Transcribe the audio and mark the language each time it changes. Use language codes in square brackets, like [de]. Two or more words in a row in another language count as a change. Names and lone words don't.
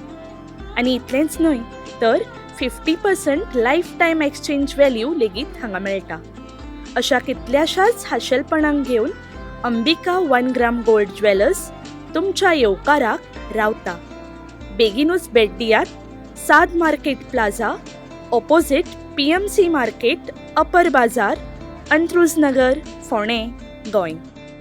[kok] आनी इतलेंच न्हय तर 50% [en] lifetime exchange value [kok] लेगीत हांगा मेळटा. अशा कितल्याशाच खाशेलपणांक घेवन अंबिका 1 ग्राम गोल्ड ज्वेलर्स तुमच्या येवकाराक रावता. बेगीनूच भेट दियात. साद मार्केट प्लाझा, ऑपोजिट PMC मार्केट, अपर बाजार, अंत्रुज नगर, फोंडें, गोंय.